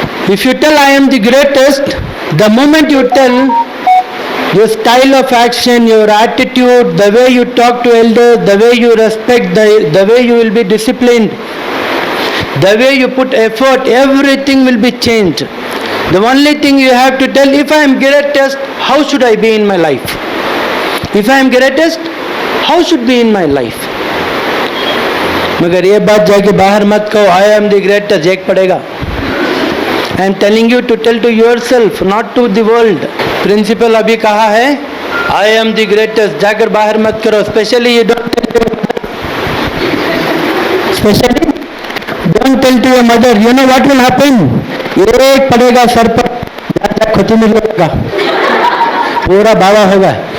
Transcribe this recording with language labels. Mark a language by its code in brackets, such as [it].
[en] If you tell I am the greatest, the moment you tell, your style of action, your attitude, the way you talk to elders, the way you respect, the way you will be disciplined, the way you put effort, everything will be changed. The only thing you have to tell, if I am greatest, how should I be in my life? If I am greatest, how should be in my life? [hi] मगर ये बात जाके बाहर मत कहो, [en] I am the greatest, [hi] एक पड़ेगा. [en] I am telling you to tell to yourself, not to the world. [hi] Principal अभी कहा है, [en] I am the greatest, [hi] जाकर बाहर मत करो. [en] Especially you don't tell to your mother. You know what will happen? [hi] एक पड़ेगा सर पर, खुद में लगेगा, पूरा बाबा होगा.